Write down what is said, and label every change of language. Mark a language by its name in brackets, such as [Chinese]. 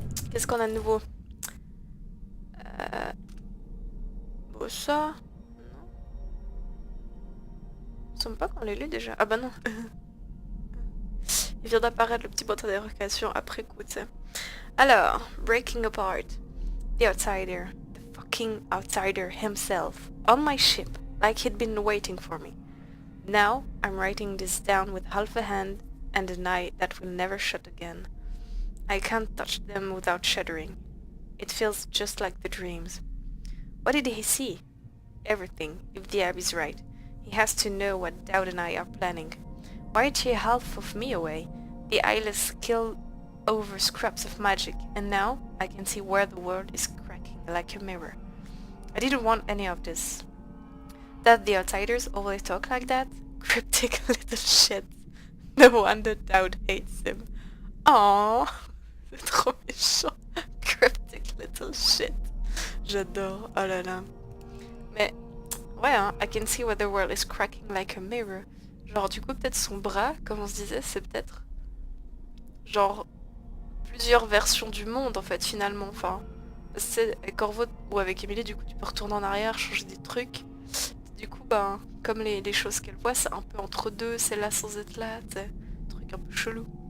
[French] Qu'est-ce qu'on a de nouveau? Bon, ça... Non. Il me semble pas qu'on l'ait lu déjà. Ah bah non. Il vient d'apparaître le petit point d'interrogation après coup, tu sais. [English] Alors, breaking apart. The outsider. The fucking outsider himself. On my ship, like he'd been waiting for me. Now, I'm writing this down with half a hand and an eye that will never shut again. I can't touch them without shuddering. It feels just like the dreams. What did he see? Everything, if the Abbey's right. He has to know what Daud and I are planning. Why tear half of me away? The eyeless killed over scraps of magic, and now I can see where the world is cracking like a mirror. I didn't want any of this. That the outsiders always talk like that? Cryptic little shit. No wonder Daud hates him. [French] Aww, c'est trop méchant. [English] Cryptic little shit. [French] J'adore, oh là là. Mais, ouais, hein, [English] I can see where the world is cracking like a mirror. [French] Genre, du coup, peut-être son bras, comme on se disait, c'est peut-être... Genre, plusieurs versions du monde, en fait, finalement. Enfin, C'est avec Corvo ou avec Emily, du coup tu peux retourner en arrière, changer des trucs. Du coup, ben, comme les choses qu'elle voit, c'est un peu entre deux, c'est là sans être là, c'est un truc un peu chelou.